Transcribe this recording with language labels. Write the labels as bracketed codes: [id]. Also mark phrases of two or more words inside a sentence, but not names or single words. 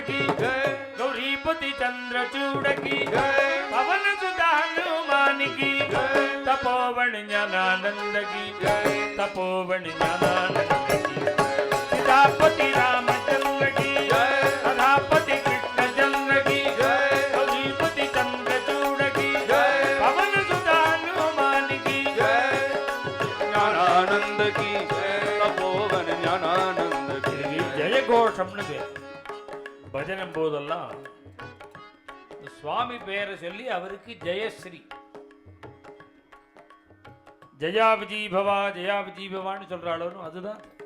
[hi] की गौरीपति चंद्रचूड़ की पवन सुधा हनुमान की तपोवन ज्ञानानंद की तपोवन ज्ञानानंद की सीतापति रामचंद्र की राधापति कृष्णचंद्र की गौरीपति चंद्रचूड़ की पवन सुधा हनुमान की [ta] ज्ञानानंद की தபோவன ஞானானந்த கிரி. ஜெயகோஷம்னு பேர். பஜனம் போதெல்லாம் இந்த சுவாமி பெயரை சொல்லி அவருக்கு ஜெயஸ்ரீ, ஜெயா விஜய் பவா, ஜெயா விஜய் பவான்னு சொல்றாலும் அதுதான்.